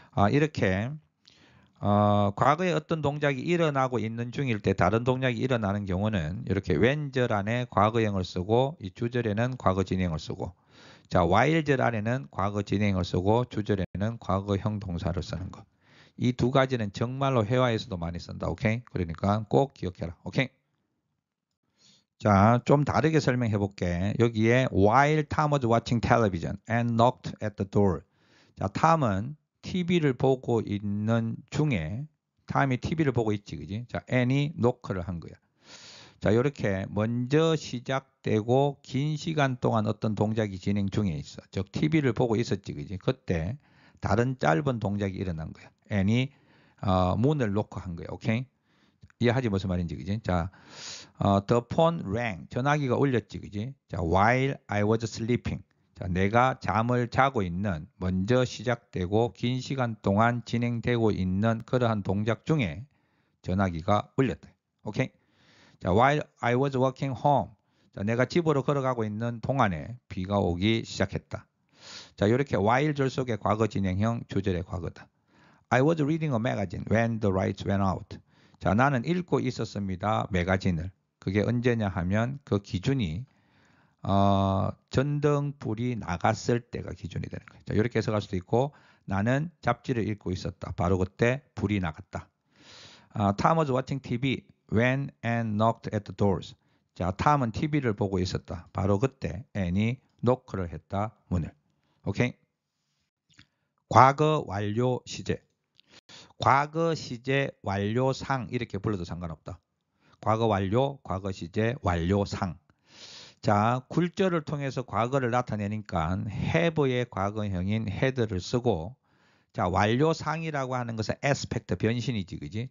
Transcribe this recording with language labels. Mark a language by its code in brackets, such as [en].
[ko] 이렇게 과거에 어떤 동작이 일어나고 있는 중일 때 다른 동작이 일어나는 경우는 이렇게 when절 안에 과거형을 쓰고 이 주절에는 과거 진행을 쓰고 자, while절 안에는 과거 진행을 쓰고 주절에는 과거형 동사를 쓰는 것. 이 두 가지는 정말로 회화에서도 많이 쓴다. 오케이? 그러니까 꼭 기억해라. 오케이? 자, 좀 다르게 설명해 볼게. [en] 여기에 while Tom was watching television and knocked at the door. [ko] 자, 탐은 TV를 보고 있는 중에 탐이 TV를 보고 있지, 그지? 자, N이 노크를 한 거야. 자, 이렇게 먼저 시작되고 긴 시간 동안 어떤 동작이 진행 중에 있어. 즉, TV를 보고 있었지, 그지? 그때 다른 짧은 동작이 일어난 거야. N이 문을 노크한 거야. 오케이? 이해하지 무슨 말인지, 그지? 자, [en] the phone rang. [ko] 전화기가 울렸지, 그지? [en] 자, while I was sleeping. [ko] 자, 내가 잠을 자고 있는 먼저 시작되고 긴 시간 동안 진행되고 있는 그러한 동작 중에 전화기가 울렸다. 오케이? [en] 자, while I was walking home. [ko] 자, 내가 집으로 걸어가고 있는 동안에 비가 오기 시작했다. 자, 이렇게 while 절 속의 과거 진행형 주절의 과거다. [en] I was reading a magazine when the lights went out. [ko] 자, 나는 읽고 있었습니다. 매거진을. 그게 언제냐 하면 그 기준이 전등불이 나갔을 때가 기준이 되는 거예요. 자, 이렇게 해석할 수도 있고 나는 잡지를 읽고 있었다. 바로 그때 불이 나갔다. [en] Tom was watching TV when Anne knocked at the doors. [ko] 자, 탐은 TV를 보고 있었다. 바로 그때 앤이 노크를 했다. 문을. 오케이? 과거 완료 시제. 과거 시제 완료상 이렇게 불러도 상관없다. 과거 완료, 과거 시제 완료상. 자, 굴절을 통해서 과거를 나타내니까 have의 과거형인 had를 쓰고 자, 완료상이라고 하는 것은 aspect 변신이지, 그지?